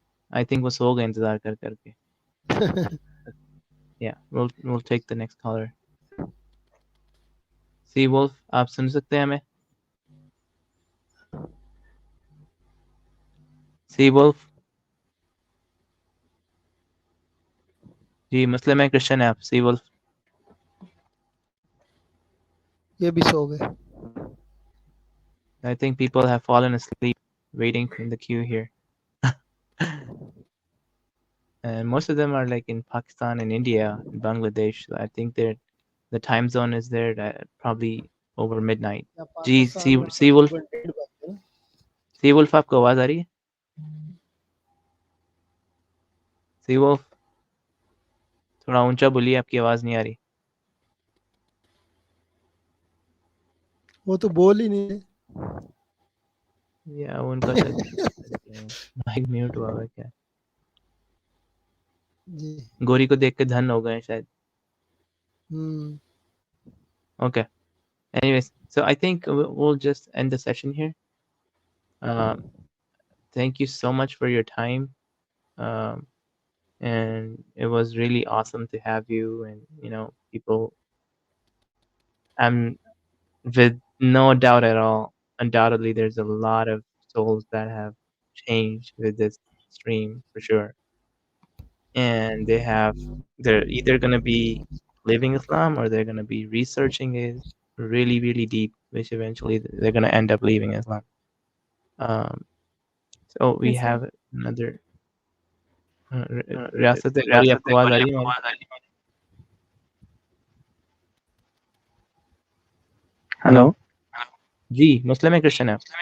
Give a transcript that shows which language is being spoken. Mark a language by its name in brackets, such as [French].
[English] I think [Hindi] वो सो गए इंतजार करके. [English] Yeah, we'll take the next caller. [Hindi] Sea Wolf, आप सुन सकते हैं हमें? Sea Wolf, जी मुस्लिम है क्रिश्चियन है आप? Sea Wolf, ये भी सो गए। [English] I think people have fallen asleep waiting in the queue here. And most of them are like in Pakistan and India and Bangladesh. So I think the time zone is there at probably over midnight. [Hindi] Ji Sea Wolf, Sea Wolf आपको आवाज आ रही है? Sea Wolf, थोड़ा ऊंचा बोलिए, आपकी आवाज नहीं आ रही। वो तो बोल ही नहीं। या उनका शायद माइक म्यूट हुआ है क्या? जी। गोरी को देख के धन हो गए शायद। [English] Okay. Anyways, so I think we'll just end the session here. Thank you so much for your time. And it was really awesome to have you and, people. I'm with no doubt at all. Undoubtedly, there's a lot of souls that have changed with this stream for sure. And they're either going to be living Islam or they're going to be researching it really, really deep, which eventually they're going to end up leaving Islam. So we Yes, sir. have another [Hindi] रियासत गौरी, आपको आवाज आ रही है हमारी? Hello, जी मुस्लिम है Christian है?